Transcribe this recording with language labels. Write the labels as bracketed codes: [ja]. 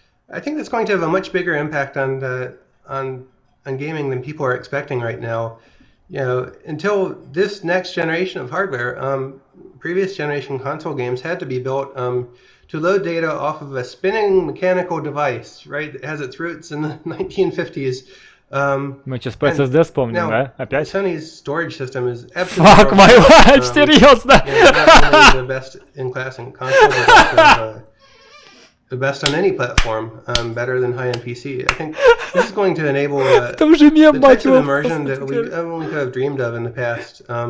[en] I think that's going to have a much bigger impact on gaming than people are expecting right now. You know, until this next generation of hardware, previous generation console games had to be built to load data off of a spinning mechanical device, right? It has its roots in the 1950s. [ru] Мы сейчас по SSD вспомним, да? Опять? [en] Sony's storage system is absolutely Fuck my life, [ru] серьезно? [en] Not only the best in class in consoles, but also the best on any platform, better than high-end PC. I think this is going to enable the types of immersion that we only could have dreamed of in the past.